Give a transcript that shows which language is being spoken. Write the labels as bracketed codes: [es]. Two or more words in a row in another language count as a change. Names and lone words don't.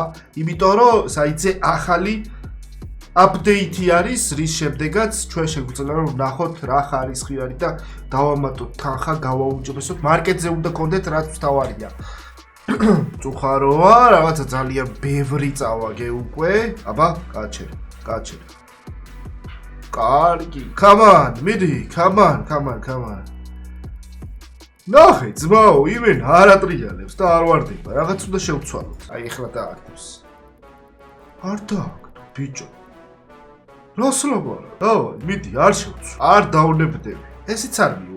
[ka] იმიტომ რომ საიტზე ახალი აპდეიტი არის, რის შემდეგაც ჩვენ შეგვიძლია რომ ვნახოთ რა ხარისხი არის და დავამატოთ თანხა, გავაუმჯობესოთ. მარკეტზე უნდა გქონდეთ რაც თავარია. წუხაროა, რაღაცა ძალიან ბევრი წავაგე უკვე. აბა, გაჩერე. კარგი. [en] Come on, [ka] მიდი, [en] come on. [ka] ნახე, ძმაო, იმენ არ ატრიალებს და არ ვარდება. რაღაც უნდა შევცვალოთ. აი, ეხლა დააგდებს. არ დააგდო, ბიჭო. რას ლაპარაკობ? დავაი, მიდი, არ შევცვალ. არ დავნებდები. ესეც არ მივა.